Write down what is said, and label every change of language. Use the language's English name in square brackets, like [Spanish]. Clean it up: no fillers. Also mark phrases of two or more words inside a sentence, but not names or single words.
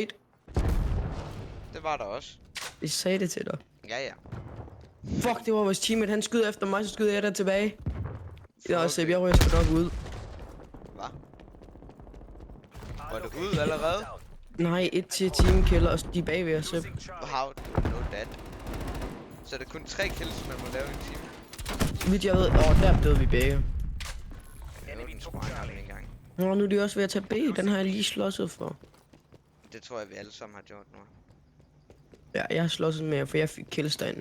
[Danish] Det var der også. Jeg sagde det til dig. Ja. Fuck, det var vores teammate. Han skyder efter mig, så skyder jeg der tilbage. Ja, og Sepp, jeg rører sgu nok ud. Hvad? Var du ud allerede? Nej, 1 til teamkiller, og de er bagved os, Sepp. [English] How do you know that? [Danish] Så er det kun 3 kills, man må lave i en time? Vidt jeg ved, der døde vi begge. Nå, nu er de også ved at tage B. Den har jeg lige slåsset for. Det tror jeg, vi alle sammen har gjort nu. Ja, jeg har slåsset med, for jeg fik kills derinde.